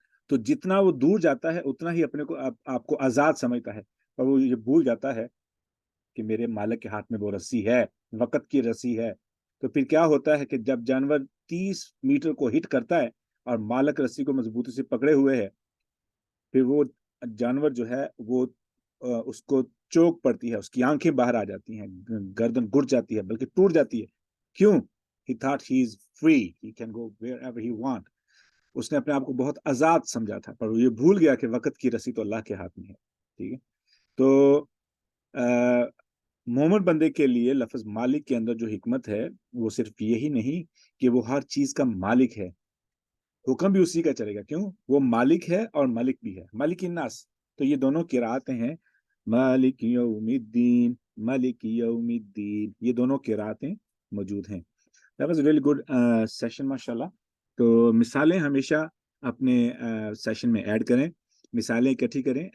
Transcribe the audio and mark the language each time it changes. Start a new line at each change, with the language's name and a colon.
Urdu: تو جتنا وہ دور جاتا ہے اتنا ہی اپنے کو آپ کو آزاد سمجھتا ہے، اور وہ یہ بھول جاتا ہے کہ میرے مالک کے ہاتھ میں وہ رسی ہے، وقت کی رسی ہے. تو پھر کیا ہوتا ہے کہ جب جانور 30 میٹر کو ہٹ کرتا ہے اور مالک رسی کو مضبوطی سے پکڑے ہوئے ہے، پھر وہ جانور جو ہے وہ اس کو چوک پڑتی ہے، اس کی آنکھیں باہر آ جاتی ہیں، گردن گھٹ جاتی ہے، بلکہ ٹوٹ جاتی ہے. کیوں؟
English: He thought he is free. He can go wherever he want.
Urdu: اس نے اپنے آپ کو بہت آزاد سمجھا تھا، پر وہ یہ بھول گیا کہ وقت کی رسی تو اللہ کے ہاتھ میں ہے. ٹھیک ہے. تو مومن بندے کے لیے لفظ مالک کے اندر جو حکمت ہے وہ صرف یہی نہیں کہ وہ ہر چیز کا مالک ہے، حکم بھی اسی کا چلے گا. کیوں؟ وہ مالک ہے اور مالک بھی ہے. مالک الناس، تو یہ دونوں قرأتیں ہیں، مالک یوم الدین، مالک یوم الدین، یہ دونوں قرأتیں موجود ہیں.
English: That was a really good session ماشاءاللہ.
Urdu: تو مثالیں ہمیشہ اپنے سیشن میں ایڈ کریں، مثالیں اکٹھی کریں.